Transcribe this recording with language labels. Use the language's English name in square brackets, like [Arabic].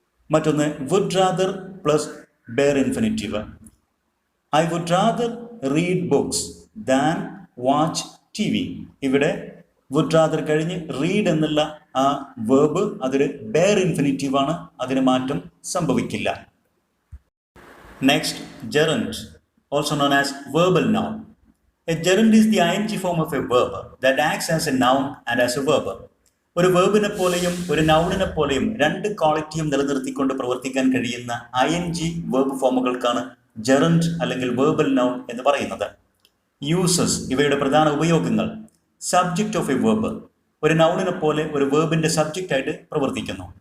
[Malayalam] മറ്റൊന്ന് [English] Would rather plus bare infinitive. I would rather read books than watch T V. [Malayalam] ഇവിടെ would rather കഴിഞ്ഞ് read എന്നുള്ള ആ verb അതൊരു ബെയർ ഇൻഫിനിറ്റീവ് ആണ്. അതിന് മാറ്റം സംഭവിക്കില്ല. [English] Next, gerund, also known as verbal noun. A gerund is the ing form of a verb that acts as a noun and as a verb. [Malayalam] ഒരു വേർബിനെ പോലെയും ഒരു നൗണിനെ പോലെയും രണ്ട് ക്വാളിറ്റിയും നിലനിർത്തിക്കൊണ്ട് പ്രവർത്തിക്കാൻ കഴിയുന്ന ing വേർബ് ഫോമുകൾക്കാണ് gerund അല്ലെങ്കിൽ verbal noun എന്ന് പറയുന്നത്. യൂസസ്, ഇവയുടെ പ്രധാന ഉപയോഗങ്ങൾ. [English] Subject of a verb. [Malayalam] ഒരു നൗണിനെ പോലെ ഒരു വേർബിന്റെ സബ്ജക്റ്റ് ആയിട്ട് പ്രവർത്തിക്കുന്നു.